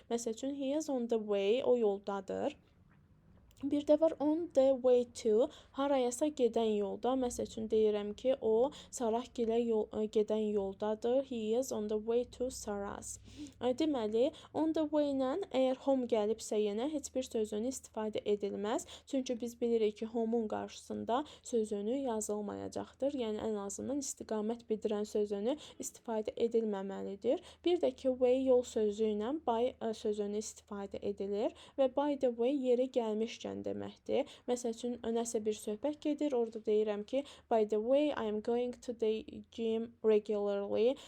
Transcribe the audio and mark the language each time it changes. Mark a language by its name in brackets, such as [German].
[Azerbaijani] Məsəl üçün [English] he is on the way, [Azerbaijani] o yoldadır. Bir də var on the way to, harayasa gedən yolda. Məsəl üçün deyirəm ki, o Sarahgilə gedən yoldadır. [English] He is on the way to Saras. [Azerbaijani] Deməli, on the way ilə əgər home gəlibsə yenə heç bir sözünü istifadə edilməz. Çünki biz bilirik ki, home-un qarşısında sözünü yazılmayacaqdır. Yəni ən azından istiqamət bildirən sözünü istifadə edilməməlidir. Bir də ki, way yol sözü ilə by sözünü istifadə edilir və by the way yeri gəlmişkən deməkdir. Məsəl üçün nəsə bir söhbət gedir, orada deyirəm ki, [English] by the way I am going to the gym regularly.